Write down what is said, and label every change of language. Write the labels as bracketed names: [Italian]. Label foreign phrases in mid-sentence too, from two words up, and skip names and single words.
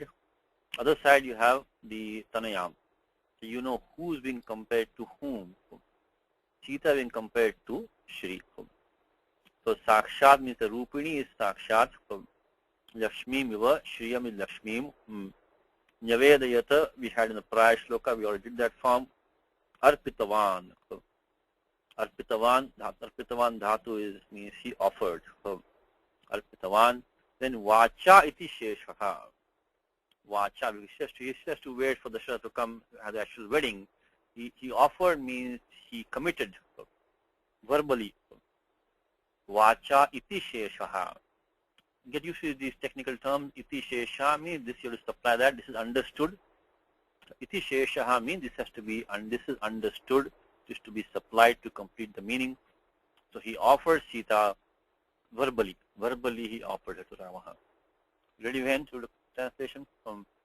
[English] Other side you have the Tanayam. So you know who is being compared to whom. Sita being compared to Shri. So Sakshat means the Rupini is Sakshat. [Sanskrit] Lakshmi Miva, Shriyam is Lakshmi. [English] Nyavedayata we had in the prior shloka, we already did that form. Arpitavan. [Sanskrit] Arpitavan dhatu [English] means he offered. [Sanskrit] Arpitavan. Then Vacha iti Sheshaha. Vacha, [English] because he has to wait for the Shah to come at the actual wedding. He offered means he committed verbally. [Sanskrit] Vacha iti Sheshaha. [English] Get used to these technical terms. [Sanskrit] Iti Shesha [English] means this you have to supply that. This is understood. [Sanskrit] Iti Sheshaha [English] means this has to be, and this is understood. This is to be supplied to complete the meaning. So he offered Sita verbally. Verbally he offered her to Rama. Ready went to the translation from.